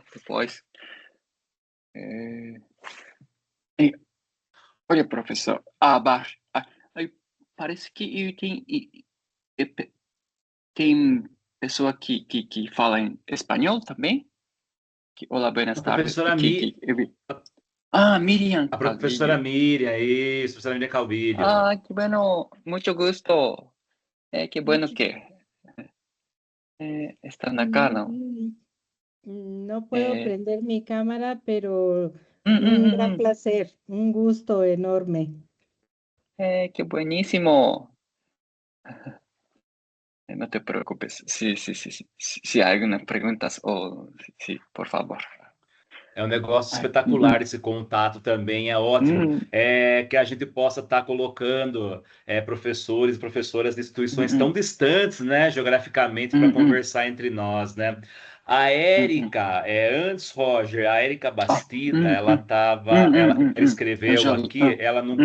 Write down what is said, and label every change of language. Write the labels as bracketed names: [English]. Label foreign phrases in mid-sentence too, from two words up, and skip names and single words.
[Portuguese] Depois. Olha, professor, aí parece que tem pessoa que fala em espanhol também? Olá, [Spanish] buenas [Portuguese] A [Spanish] tardes. [Portuguese] professora Miriam A professora Calvillo. Miriam, isso, professora Miriam Calvillo. [Spanish] Que bueno, mucho gusto. Qué bueno que están acá, ¿no? No puedo prender mi cámara, pero mm, un mm, gran mm. placer, un gusto enorme. Qué buenísimo. No te preocupes. Si hay algunas preguntas, sí, por favor. [Portuguese] É um negócio espetacular esse contato também, é ótimo. Que a gente possa estar colocando professores e professoras de instituições tão distantes, né, geograficamente, para conversar entre nós, né? A Érica, antes, Roger, a Érica Bastida, ela escreveu aqui, ela não.